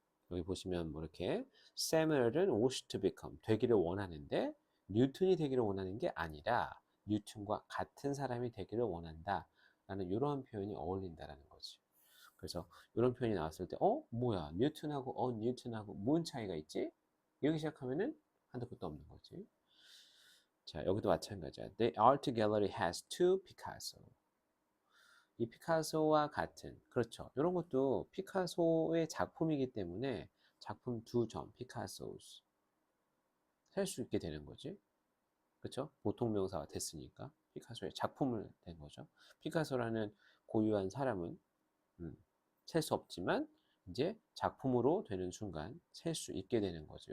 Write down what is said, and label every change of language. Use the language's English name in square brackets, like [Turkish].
[Korean] 여기 보시면 뭐 이렇게 Samuel은 [English] wish to become [Korean] 되기를 원하는데 뉴턴이 되기를 원하는 게 아니라 뉴턴과 같은 사람이 되기를 원한다 라는 이런 표현이 어울린다라는 거지. 그래서 이런 표현이 나왔을 때 뭐야 뉴턴하고 뉴턴하고 뭔 차이가 있지? 여기 시작하면은 한도 끝도 없는 거지. 자, 여기도 마찬가지야. [English] The art gallery has two Picasso. [Korean] 이 피카소와 같은 그렇죠. 이런 것도 피카소의 작품이기 때문에 작품 두 점 피카소스 살 수 있게 되는 거지. 그렇죠? 보통 명사가 됐으니까 피카소의 작품을 된 거죠. 피카소라는 고유한 사람은 셀 수 없지만 이제 작품으로 되는 순간 셀 수 있게 되는 거죠.